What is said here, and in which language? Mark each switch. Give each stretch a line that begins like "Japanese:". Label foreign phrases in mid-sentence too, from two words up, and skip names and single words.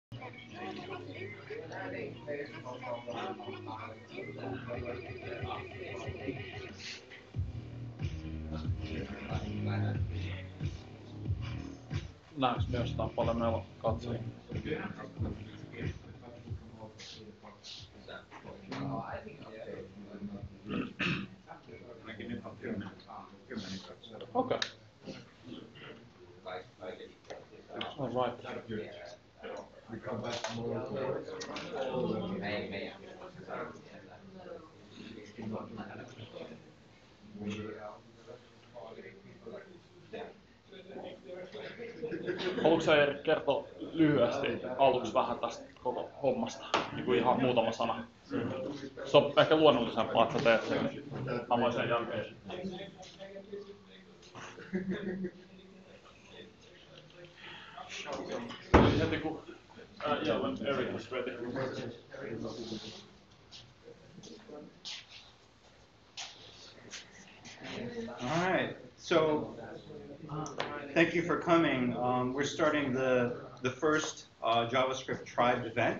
Finnish: Näetkö me jostain paljon meillä katsojia?
English: Okay. All right.
Finnish: Haluatko sä Erik kertoa lyhyesti aluksi vähän tästä koko hommasta? Niin kuin ihan muutama sana. Se on ehkä luonnollisempaa, että sä teet sen. Mä voin sen jälkeen. Heti kun
English: when Erik is ready. All right, so thank you for coming. We're starting the first JavaScript tribe event.